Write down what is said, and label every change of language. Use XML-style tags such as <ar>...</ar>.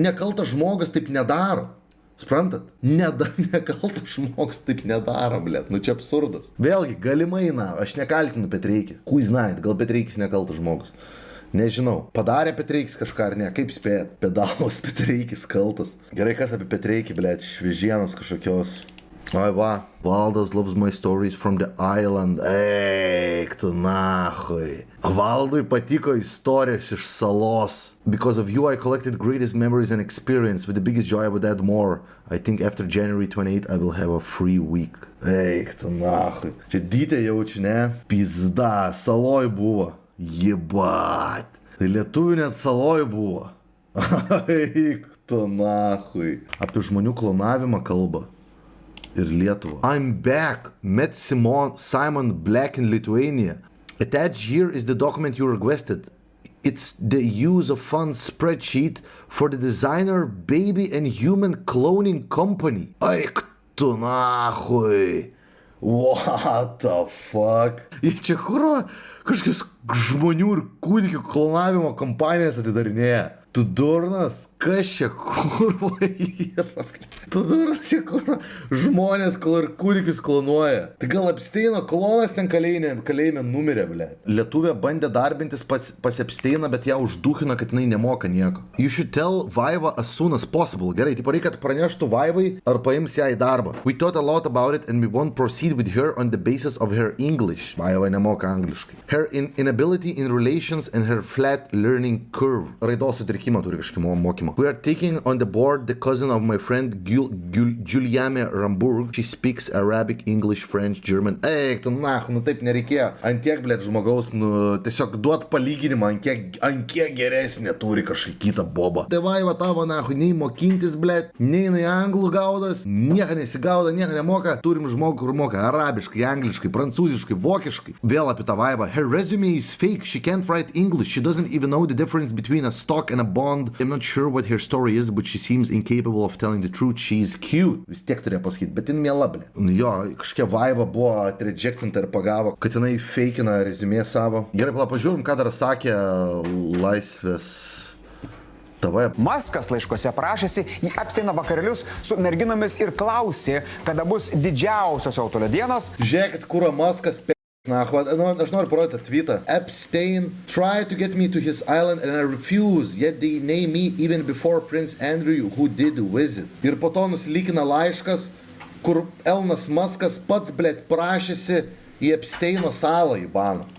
<lt>Nekaltas žmogus taip nedaro. Suprantat? Nekaltas žmogus taip nedaro, blėt. Nu, čia absurdas. Vėlgi, galimai, aš nekaltinu Petreikį. Kui znait, gal Petreikis nekaltas žmogus. Nežinau, padarė Petreikis kažką ar ne, kaip spėt, pedalas Petreikis kaltas. Gerai, kas apie Petreikį, blėt, šviežienos kažkokios.</lt> <en>Oi va, Valdas loves my stories from the island.</en> <lt>Eik tu nahui. Valdui patiko istorijos iš salos.</lt> <en>Because of you I collected greatest memories and experience. With the biggest joy I would add more. I think after January 28 I will have a free week.</en> <lt>Eik tu nahui. Čia dytė jaučiu, ne? Pizda, saloj buvo. Jebat. Tai lietuvių net saloj buvo. Eik tu nahui. Apie žmonių klonavimą kalba.</lt> <en>Ir Lietuvą. I'm back. Met Simon Black in Lithuania. Attached here is the document you requested. It's the use of funds spreadsheet for the designer baby and human cloning company. Eik tu nahui. What the fuck?</en> <lt>Ir čia kurva kažkokios žmonių ir kūdikių klonavimo kompanijas atidarinėja. Tu durnas? Kas čia kurva yra? Tu durnas, čia kurva žmonės ir kūdikius klonuoja. Tai gal Epsteino klonas ten kalėjime numirė, ble. Lietuvė bandė darbintis pas Epsteiną, bet ją užduchino, kad jinai nemoka nieko.</lt> <en>You should tell Vaiva as soon as possible.</en> <lt>Gerai, tai reikia, kad praneštų Vaivai ar paims ją į darbą.</lt> <en>We thought a lot about it and we won't proceed with her on the basis of her English.</en> <lt>Vaiva nemoka angliškai. Her inability in relations and her flat learning curve. Raidos sutrikimą turi kažkokį mokymą. pavadinimo.</lt> <en>We are taking on the board the cousin of my friend Juliame Ramburg. She speaks Arabic, English, French, German.</en> <lt>Eik, tu nahu, nu taip nereikėjo. Ant tiek, blėt, žmogaus, nu, tiesiog duot palyginimą, ant kiek geresnė turi kažkai kitą bobą. Tai vaiva tavo, nahu, nei mokintis, blėt, nei jinai anglų gaudas, nieko nesigauda, nieko nemoka. Turim žmogų, kur moka arabiškai, angliškai, prancūziškai, vokiškai.</lt> <en>Vėl apie tą vaivą. Her resume is fake. She can't write English. She doesn't even know the difference between a stock and a bond. I'm not sure what her story is, but she seems incapable of telling the truth. She's cute.</en> <lt>Vis tiek turėjo pasakyti, bet jin miela, blė. Jo, kažkokia vaiva buvo atrejectinta ir pagavo, kad jinai feikina rezumė savo. Gerai, pažiūrim, ką dar sakė Laisvės TV. Maskas laiškose prašėsi į Epsteino vakarėlius su merginomis ir klausė, kada bus didžiausios autolio dienos. Žiūrėkit, kur Maskas aš noriu parodyti tweetą.</lt> <en>Epstein tried to get me to his island and I refused, yet they named me even before Prince Andrew who did visit.</en> <lt>Ir po to nusilykina laiškas, kur Elonas Maskas pats, blėt, prašėsi į Epsteino salą į baną.</lt>